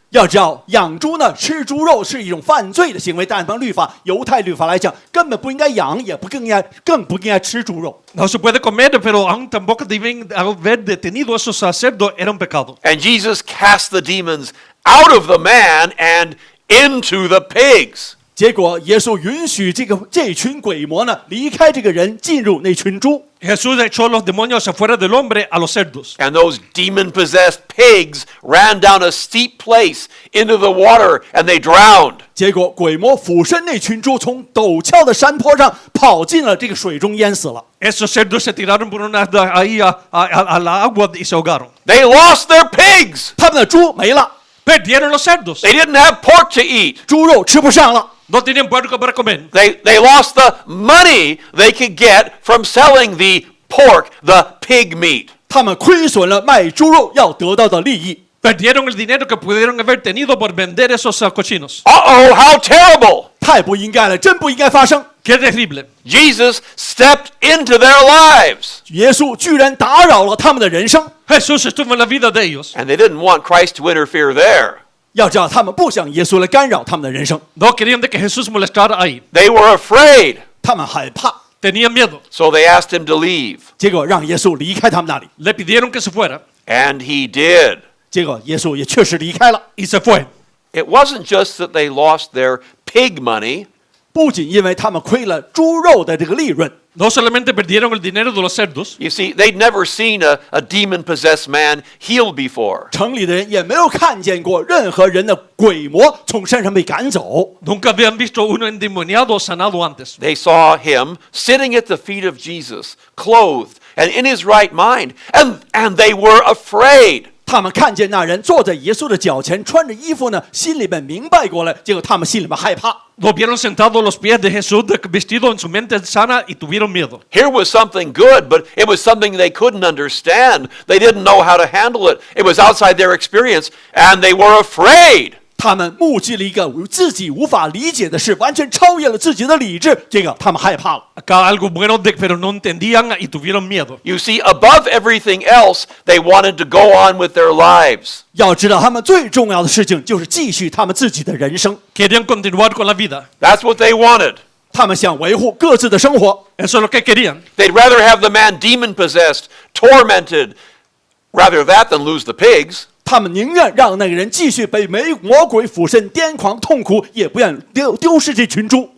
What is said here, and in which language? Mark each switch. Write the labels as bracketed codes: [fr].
[zh] 要知道，养猪呢，吃猪肉是一种犯罪的行为，但按律法，犹太律法来讲，根本不应该养，也更不应该吃猪肉。 [es] No se puede comer, pero aún tampoco deben haber detenido esos cerdos, era un pecado. [en] And Jesus cast the demons out of the man and into the pigs. [zh] 结果，耶稣允许这群鬼魔呢离开这个人，进入那群猪。 [es] Jesús echó los demonios afuera del hombre a los cerdos. [en] And those demon-possessed pigs ran down a steep place into the water and they drowned. [zh] 结果，鬼魔俯身那群猪从陡峭的山坡上跑进了这个水中，淹死了。 [es] Esos cerdos se tiraron por una ahí al agua y se ahogaron. [en] They lost their pigs. [zh] 他们的猪没了， [es] Perdieron los cerdos. [en] They didn't have pork to eat. [zh] 猪肉吃不上了。 [es] No tenían puerco para comer. [en] They lost the money they could get from selling the pork, the pig meat. [zh] 他们亏损了卖猪肉要得到的利益。 [es] Perdieron el dinero que pudieron haber tenido por vender esos cochinos. [en] Uh-oh, how terrible. [zh] 太不应该了，真不应该发生。 [es] Qué terrible. [en] Jesus stepped into their lives. [zh] 耶稣居然打扰了他们的人生。 [es] Jesús estuvo en la vida de ellos. [en] And they didn't want Christ to interfere there. [zh] 要知道，他们不想耶稣来干扰他们的人生， [es] No querían de que Jesús molestara ahí. [en] They were afraid. [zh] 他们害怕， [es] Tenían miedo. [en] So they asked him to leave. [zh] 结果让耶稣离开他们那里。 [es] Le pidieron que se fuera. [en] And he did. [zh] 结果耶稣也确实离开了。 [es] Y se fue. [en] It wasn't just that they lost their pig money. [zh] 不仅因为他们亏了猪肉的这个利润， [es] No solamente perdieron el dinero de los cerdos. [en] You see, they'd never seen a demon-possessed man healed before. [zh] 城里的人也没有看见过任何人的鬼魔从山上被赶走。 [es] Nunca habían visto uno endemoniado sanado antes. [en] They saw him sitting at the feet of Jesus, clothed and in his right mind, and they were afraid. [zh] 他们看见那人坐在耶稣的脚前，穿着衣服呢，心里面明白过来，结果他们心里面害怕。 [es] Lo vieron sentado a los pies de Jesús, vestido en su mente sana, y tuvieron miedo. [en] Here was something good, but it was something they couldn't understand. They didn't know how to handle it. It was outside their experience, and they were afraid. [zh] 他们目击了一个自己无法理解的事，完全超越了自己的理智，这个他们害怕了。 [es] Acá algo bueno, pero no entendían y tuvieron miedo. [en] You see, above everything else, they wanted to go on with their lives. [zh] 要知道，他们最重要的事情就是继续他们自己的人生。 [es] Querían continuar con la vida. [en] That's what they wanted. [zh] 他们想维护各自的生活。 [es] Eso es lo que querían. [en] They'd rather have the man demon-possessed, tormented, rather that than lose the pigs. [zh] 他们宁愿让那个人继续被魔鬼附身、癫狂、痛苦，也不愿丢失这群猪。